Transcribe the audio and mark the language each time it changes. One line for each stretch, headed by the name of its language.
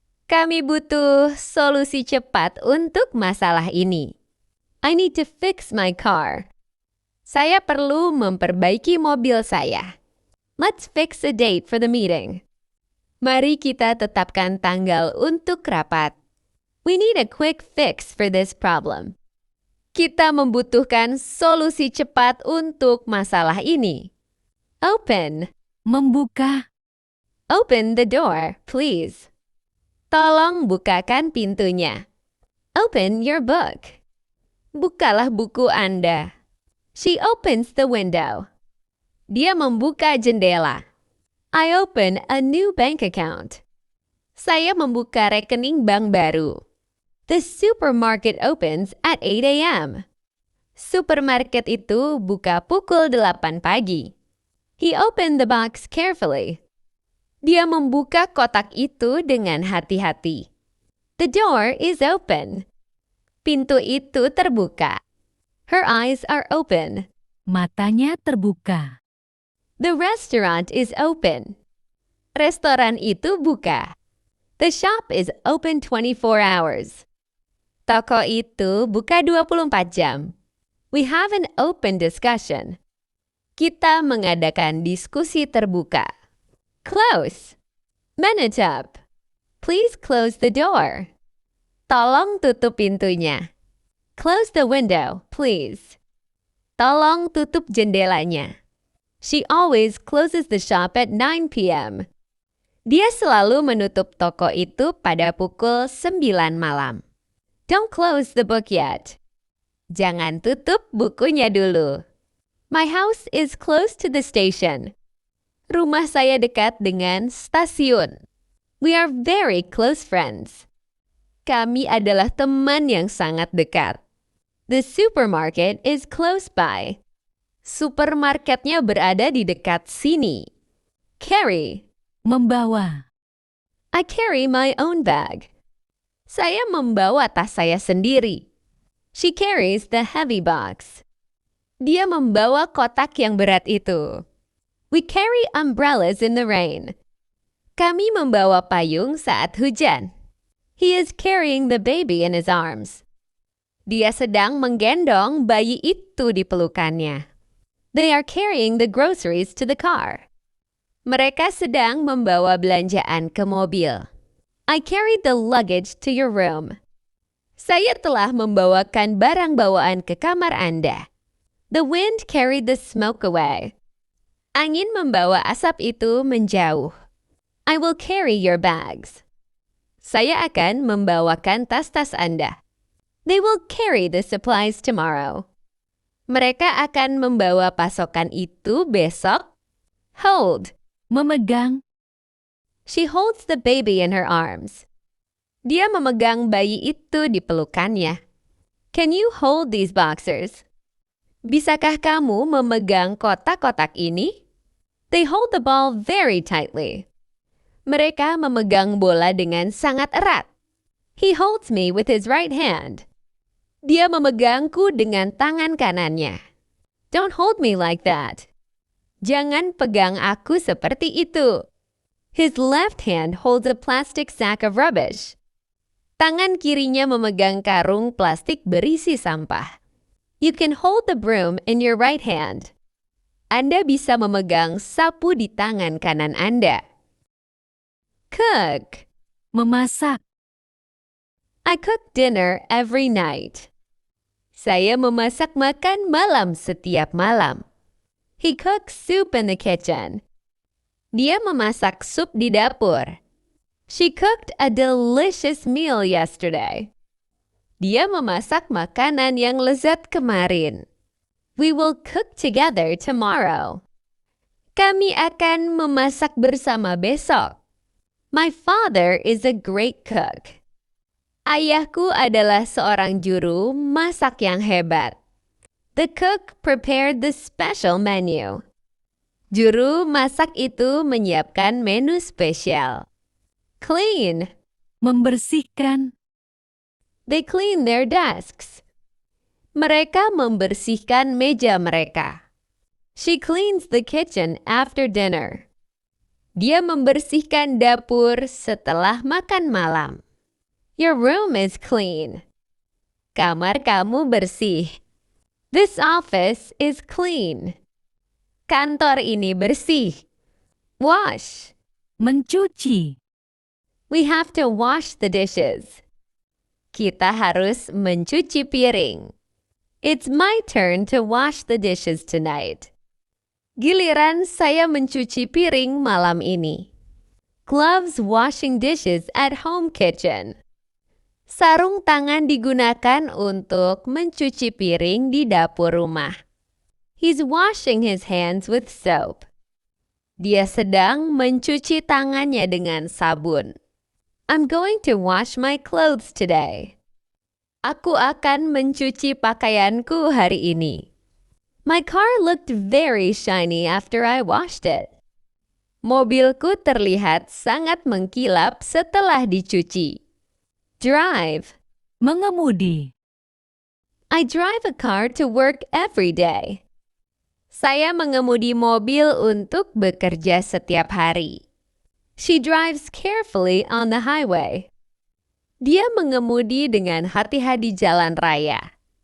Indonesian: Kami butuh solusi cepat untuk masalah ini.
English: I need to fix my car.
Indonesian: Saya perlu memperbaiki mobil saya.
English: Let's fix a date for the meeting.
Indonesian: Mari kita tetapkan tanggal untuk rapat.
English: We need a quick fix for this problem.
Indonesian: Kita membutuhkan solusi cepat untuk masalah ini.
English: Open.
Indonesian: Membuka.
English: Open the door, please.
Indonesian: Tolong bukakan pintunya.
English: Open your book.
Indonesian: Bukalah buku Anda.
English: She opens the window.
Indonesian: Dia membuka jendela.
English: I open a new bank account.
Indonesian: Saya membuka rekening bank baru.
English: The supermarket opens at 8 a.m.
Indonesian: Supermarket itu buka pukul 8 pagi.
English: He opened the box carefully.
Indonesian: Dia membuka kotak itu dengan hati-hati.
English: The door is open.
Indonesian: Pintu itu terbuka.
English: Her eyes are open.
Indonesian: Matanya terbuka.
English: The restaurant is open.
Indonesian: Restoran itu buka.
English: The shop is open 24 hours.
Indonesian: Toko itu buka 24 jam.
English: We have an open discussion.
Indonesian: Kita mengadakan diskusi terbuka.
English: Close.
Indonesian: Menutup.
English: Please close the door.
Indonesian: Tolong tutup pintunya.
English: Close the window, please.
Indonesian: Tolong tutup jendelanya.
English: She always closes the shop at 9 p.m.
Indonesian: Dia selalu menutup toko itu pada pukul 9 malam.
English: Don't close the book yet.
Indonesian: Jangan tutup bukunya dulu.
English: My house is close to the station.
Indonesian: Rumah saya dekat dengan stasiun.
English: We are very close friends.
Indonesian: Kami adalah teman yang sangat dekat.
English: The supermarket is close by.
Indonesian: Supermarketnya berada di dekat sini.
English: Carry.
Indonesian: Membawa.
English: I carry my own bag.
Indonesian: Saya membawa tas saya sendiri.
English: She carries the heavy box.
Indonesian: Dia membawa kotak yang berat itu.
English: We carry umbrellas in the rain.
Indonesian: Kami membawa payung saat hujan.
English: He is carrying the baby in his arms.
Indonesian: Dia sedang menggendong bayi itu di pelukannya.
English: They are carrying the groceries to the car.
Indonesian: Mereka sedang membawa belanjaan ke mobil.
English: I carried the luggage to your room.
Indonesian: Saya telah membawakan barang bawaan ke kamar Anda.
English: The wind carried the smoke away.
Indonesian: Angin membawa asap itu menjauh.
English: I will carry your bags.
Indonesian: Saya akan membawakan tas-tas Anda.
English: They will carry the supplies tomorrow.
Indonesian: Mereka akan membawa pasokan itu besok.
English: Hold.
Indonesian: Memegang.
English: She holds the baby in her arms.
Indonesian: Dia memegang bayi itu di pelukannya.
English: Can you hold these boxers?
Indonesian: Bisakah kamu memegang kotak-kotak ini?
English: They hold the ball very tightly.
Indonesian: Mereka memegang bola dengan sangat erat.
English: He holds me with his right hand.
Indonesian: Dia memegangku dengan tangan kanannya.
English: Don't hold me like that.
Indonesian: Jangan pegang aku seperti itu.
English: His left hand holds a plastic sack of rubbish.
Indonesian: Tangan kirinya memegang karung plastik berisi sampah.
English: You can hold the broom in your right hand.
Indonesian: Anda bisa memegang sapu di tangan kanan Anda.
English: Cook.
Indonesian: Memasak.
English: I cook dinner every night.
Indonesian: Saya memasak makan malam setiap malam.
English: He cooks soup in the kitchen.
Indonesian: Dia memasak sup di dapur.
English: She cooked a delicious meal yesterday.
Indonesian: Dia memasak makanan yang lezat kemarin.
English: We will cook together tomorrow.
Indonesian: Kami akan memasak bersama besok.
English: My father is a great cook.
Indonesian: Ayahku adalah seorang juru masak yang hebat.
English: The cook prepared the special menu.
Indonesian: Juru masak itu menyiapkan menu spesial.
English: Clean.
Indonesian: Membersihkan.
English: They clean their desks.
Indonesian: Mereka membersihkan meja mereka.
English: She cleans the kitchen after dinner.
Indonesian: Dia membersihkan dapur setelah makan malam.
English: Your room is clean.
Indonesian: Kamar kamu bersih.
English: This office is clean.
Indonesian: Kantor ini bersih.
English: Wash.
Indonesian: Mencuci.
English: We have to wash the dishes.
Indonesian: Kita harus mencuci piring.
English: It's my turn to wash the dishes tonight.
Indonesian: Giliran saya mencuci piring malam ini.
English: Gloves washing dishes at home kitchen.
Indonesian: Sarung tangan digunakan untuk mencuci piring di dapur rumah.
English: He's washing his hands with soap.
Indonesian: Dia sedang mencuci tangannya dengan sabun.
English: I'm going to wash my clothes today.
Indonesian: Aku akan mencuci pakaianku hari ini.
English: My car looked very shiny after I washed it.
Indonesian: Mobilku terlihat sangat mengkilap setelah dicuci.
English: Drive.
Indonesian: Mengemudi.
English: I drive a car to work every day.
Indonesian: Saya mengemudi mobil untuk bekerja setiap hari.
English: She drives carefully on the highway.
Indonesian: Dia mengemudi dengan hati-hati jalan raya.